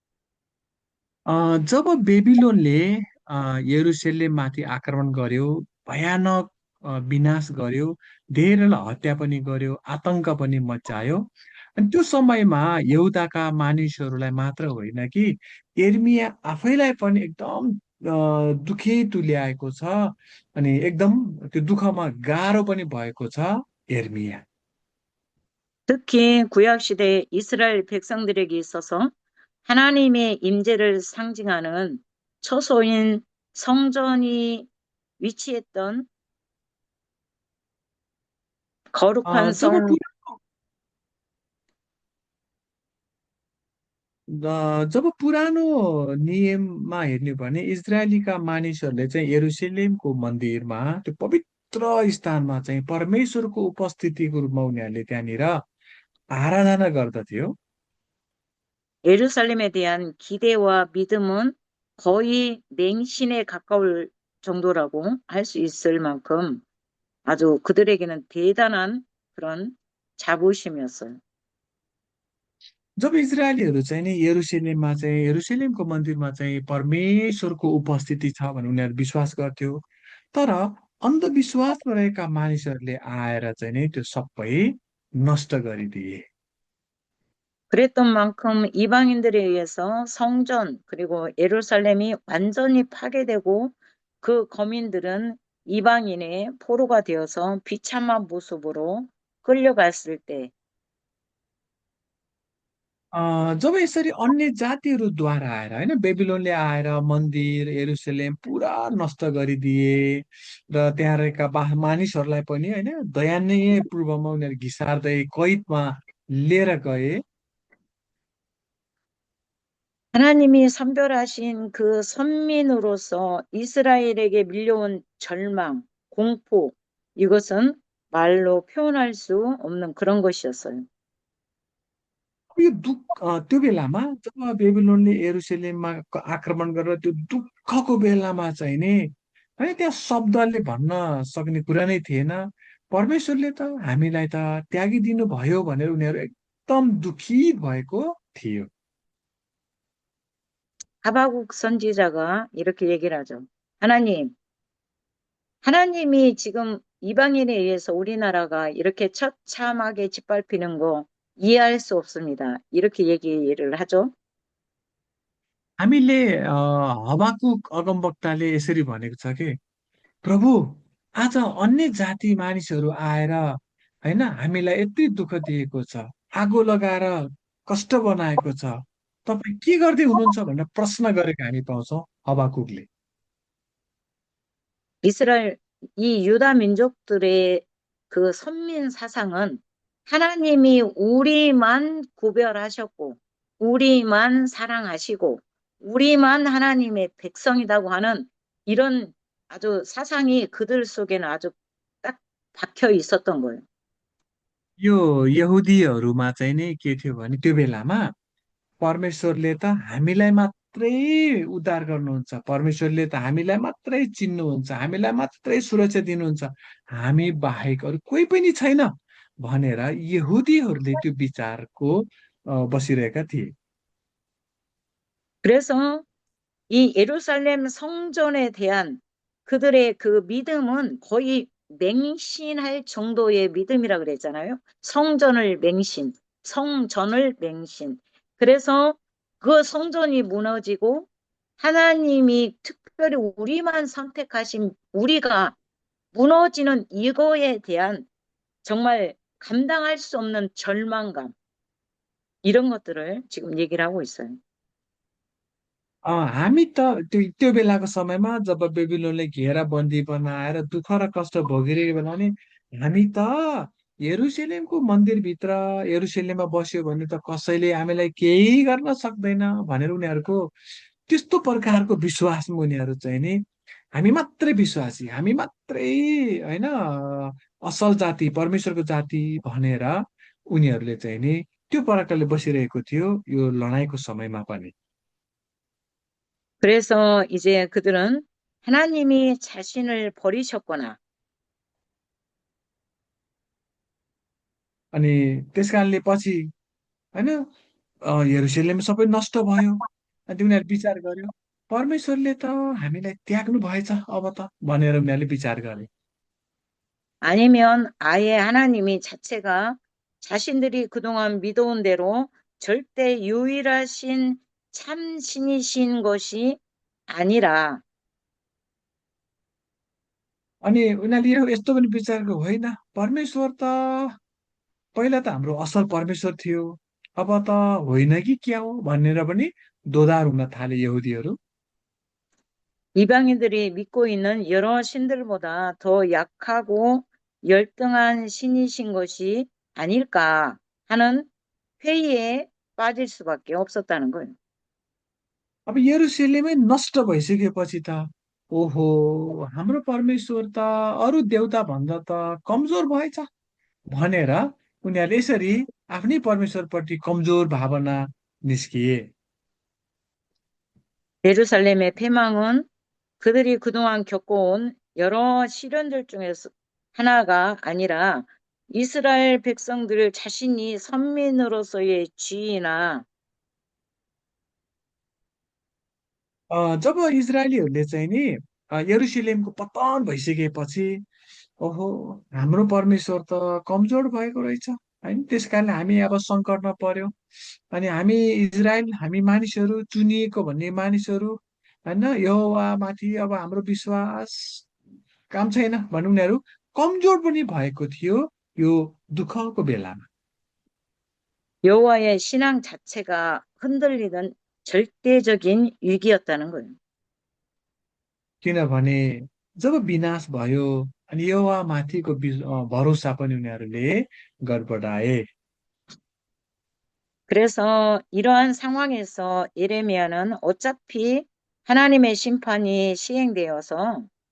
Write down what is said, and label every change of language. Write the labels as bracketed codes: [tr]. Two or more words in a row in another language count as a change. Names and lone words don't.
[ne] जब बेबिलोनले यरुसलेममाथि आक्रमण गर्यो, भयानक विनाश गर्यो, धेरैलाई हत्या पनि गर्यो, आतंक पनि मच्चायो। अनि त्यो समयमा यहुदाका मानिसहरूलाई मात्र होइन कि यिर्मया आफैलाई पनि एकदम दुखी तुल्याएको छ अनि एकदम त्यो दुःखमा गाह्रो पनि भएको छ यिर्मया। [ko] 특히 구약시대 이스라엘 백성들에게 있어서 하나님의 임재를 상징하는 처소인 성전이 위치했던 거룩한 [ne] जब [ko] 성, [ne] जब पुरानो नियममा हेर्ने हो भने इजरायलीका मानिसहरूले चाहिँ यरुसलेमको मन्दिरमा त्यो पवित्र स्थानमा चाहिँ परमेश्वरको उपस्थितिको रूपमा उनीहरूले त्यहाँनिर आराधना गर्दथ्यो। [ko] 예루살렘에 대한 기대와 믿음은 거의 맹신에 가까울 정도라고 할 수 있을 만큼 아주 그들에게는 대단한 그런 자부심이었어요. [ne] जब इजरायलीहरू चाहिँ नि यरुसलेममा चाहिँ यरुसलेमको मन्दिरमा चाहिँ परमेश्वरको उपस्थिति छ भनेर उनीहरू विश्वास गर्थ्यो। तर अन्धविश्वासमा रहेका मानिसहरूले आएर चाहिँ नि त्यो सबै नष्ट गरिदिए। [ko] 그랬던 만큼 이방인들에 의해서 성전 그리고 예루살렘이 완전히 파괴되고 그 거민들은 이방인의 포로가 되어서 비참한 모습으로 끌려갔을 때 [ne] जब यसरी अन्य जातिहरूद्वारा आएर होइन बेबिलोनले आएर मन्दिर यरुसलेम पुरा नष्ट गरिदिए र त्यहाँ रहेका मानिसहरूलाई पनि होइन दयनीय पूर्वमा उनीहरू घिसार्दै कैदमा लिएर गए। [ko] 하나님이 선별하신 그 선민으로서 이스라엘에게 밀려온 절망, 공포, 이것은 말로 표현할 수 없는 그런 것이었어요. [ne] यो त्यो बेलामा जब बेबिलोनले यरुसलेममा आक्रमण गरेर त्यो दुःखको बेलामा चाहिँ नि है त्यहाँ शब्दले भन्न सक्ने कुरा नै थिएन। परमेश्वरले त हामीलाई त त्यागिदिनु भयो भनेर उनीहरू एकदम दुखित भएको थियो। [ko] 하바국 선지자가 이렇게 얘기를 하죠. 하나님, 하나님이 지금 이방인에 의해서 우리나라가 이렇게 처참하게 짓밟히는 거 이해할 수 없습니다. 이렇게 얘기를 하죠. [ne] हामीले हबाकुक अगमवक्ताले यसरी भनेको छ कि प्रभु आज अन्य जाति मानिसहरू आएर होइन हामीलाई यति दुःख दिएको छ, आगो लगाएर कष्ट बनाएको छ, तपाईँ के गर्दै हुनुहुन्छ भनेर प्रश्न गरेको हामी पाउँछौँ हबाकुकले। [ko] 이스라엘, 이 유다 민족들의 그 선민 사상은 하나님이 우리만 구별하셨고, 우리만 사랑하시고, 우리만 하나님의 백성이라고 하는 이런 아주 사상이 그들 속에는 아주 딱 박혀 있었던 거예요. [ne] यो यहुदीहरूमा चाहिँ नि के थियो भने त्यो बेलामा परमेश्वरले त हामीलाई मात्रै उद्धार गर्नुहुन्छ, परमेश्वरले त हामीलाई मात्रै चिन्नुहुन्छ, हामीलाई मात्रै सुरक्षा दिनुहुन्छ, हामी बाहेक अरू कोही पनि छैन भनेर यहुदीहरूले त्यो विचारको बसिरहेका थिए। [ko] 그래서 이 예루살렘 성전에 대한 그들의 그 믿음은 거의 맹신할 정도의 믿음이라 그랬잖아요. 성전을 맹신, 성전을 맹신. 그래서 그 성전이 무너지고 하나님이 특별히 우리만 선택하신 우리가 무너지는 이거에 대한 정말 감당할 수 없는 절망감, 이런 것들을 지금 얘기를 하고 있어요. [ne] हामी त त्यो त्यो बेलाको समयमा जब बेबिलोनले घेराबन्दी बनाएर दुःख र कष्ट भोगिरहेको बेला नि हामी त यरुसलेमको मन्दिरभित्र यरुसलेममा बस्यो भने त कसैले हामीलाई केही गर्न सक्दैन भनेर उनीहरूको त्यस्तो प्रकारको विश्वासमा उनीहरू चाहिँ नि हामी मात्रै विश्वासी, हामी मात्रै होइन असल जाति परमेश्वरको जाति भनेर उनीहरूले चाहिँ नि त्यो प्रकारले बसिरहेको थियो यो लडाइँको समयमा पनि। [ko] 그래서 이제 그들은 하나님이 자신을 버리셨거나 [ne] अनि त्यस कारणले पछि होइन यरुसलेम सबै नष्ट भयो। अनि उनीहरू विचार गर्यो परमेश्वरले त हामीलाई त्याग्नु भएछ अब त भनेर उनीहरूले विचार गरे। [ko] 아니면 아예 하나님이 자체가 자신들이 그동안 믿어온 대로 절대 유일하신 참 신이신 것이 아니라 [ne] अनि उनीहरूले यस्तो पनि विचार गर्यो होइन परमेश्वर त पहिला त हाम्रो असल परमेश्वर थियो अब त होइन कि क्या हो भनेर पनि दोधार हुन थाले यहुदीहरू। [ko] 이방인들이 믿고 있는 여러 신들보다 더 약하고 열등한 신이신 것이 아닐까 하는 회의에 빠질 수밖에 없었다는 거예요. [ne] अब यरुसलेमै नष्ट भइसकेपछि त ओहो हाम्रो परमेश्वर त अरू देवता भन्दा त कमजोर भएछ भनेर उनीहरूले यसरी आफ्नै परमेश्वरप्रति कमजोर भावना निस्किए। [ko] 예루살렘의 패망은 그들이 그동안 겪어온 여러 시련들 중에서 하나가 아니라 이스라엘 백성들을 자신이 선민으로서의 지위나 [ne] जब इजरायलीहरूले चाहिँ नि यरुसलेमको पतन भइसकेपछि ओहो हाम्रो परमेश्वर त कमजोर भएको रहेछ होइन त्यस कारणले हामी अब सङ्कटमा पर्यो। अनि हामी इजरायल, हामी मानिसहरू, चुनिएको भन्ने मानिसहरू, होइन, यहोवामाथि अब हाम्रो विश्वास काम छैन भनौँ, उनीहरू कमजोर पनि भएको थियो यो दुःखको बेलामा। [ko] 여호와의 신앙 자체가 흔들리던 절대적인 위기였다는 거예요. [ne] किनभने जब विनाश भयो अनि यहोवामाथिको भरोसा पनि उनीहरूले गडबडाए। [ko] 그래서 이러한 상황에서 예레미야는 어차피 하나님의 심판이 시행되어서